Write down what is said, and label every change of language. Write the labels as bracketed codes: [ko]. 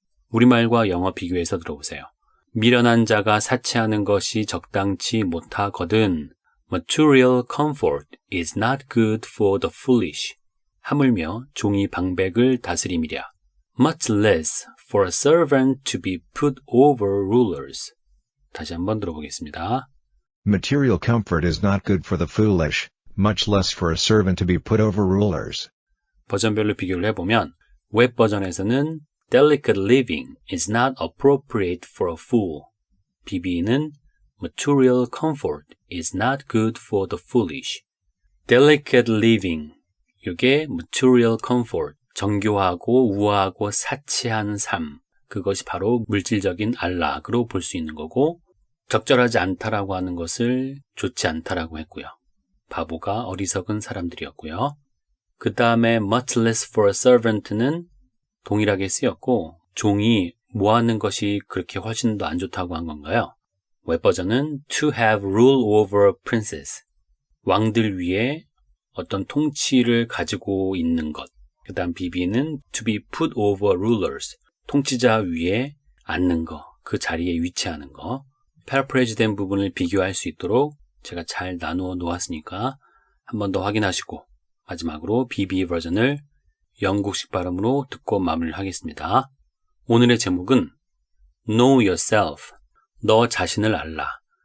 [ko] 우리말과 영어 비교해서 들어보세요. 미련한 자가 사치하는 것이 적당치 못하거든. [en] Material comfort is not good for the foolish. [ko] 하물며 종이 방백을 다스림이랴. [en] Much less for a servant to be put over rulers. [ko] 다시 한번 들어보겠습니다. [en] Material comfort is not good for the foolish, much less for a servant to be put over rulers. [ko] 버전별로 비교를 해보면 웹 버전에서는 [en] Delicate living is not appropriate for a fool. BB는 Material comfort is not good for the foolish. [ko] Delicate living, 이게 Material comfort, 정교하고 우아하고 사치한 삶, 그것이 바로 물질적인 안락으로 볼 수 있는 거고, 적절하지 않다라고 하는 것을 좋지 않다라고 했고요. 바보가 어리석은 사람들이었고요. 그 다음에 [en] much less for a servant [ko] 는 동일하게 쓰였고 종이 뭐하는 것이 그렇게 훨씬 더 안 좋다고 한 건가요? [en] 웹버전은 to have rule over a princess. [ko] 왕들 위에 어떤 통치를 가지고 있는 것. [en] 그 다음 BB는 to be put over rulers. [ko] 통치자 위에 앉는 거. 그 자리에 위치하는 거. 패러프레이즈 된 부분을 비교할 수 있도록 제가 잘 나누어 놓았으니까 한 번 더 확인하시고 마지막으로 BB 버전을 영국식 발음으로 듣고 마무리를 하겠습니다. 오늘의 제목은 [en] Know yourself. [ko] 너 자신을 알라.